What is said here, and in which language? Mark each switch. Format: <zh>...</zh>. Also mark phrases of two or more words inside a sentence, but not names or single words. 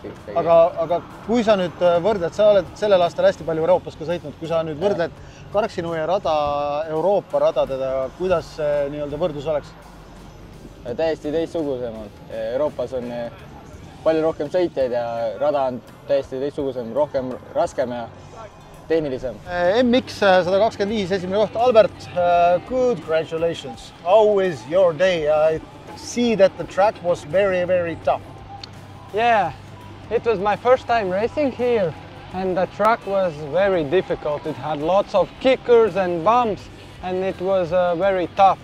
<et>Aga kui sa nüüd võrdled, sa oled sellel aastal hästi palju Euroopas ka sõitnud, kui sa nüüd võrdled Karksinoe rada Euroopa radadega, kuidas see nii-öelda võrdlus oleks? Täiesti teistsugusemad. Euroopas on palju rohkem sõitjaid ja rada on täiesti teistsugusem, rohkem raskem ja tehnilisem. MX 125 esimene koht.</et> <en>Albert, good congratulations. How is your day? I see that the track was very, very tough. Yeah, it was my first time racing here and the track was very difficult. It had lots of kickers and bumps and it was very tough.</en>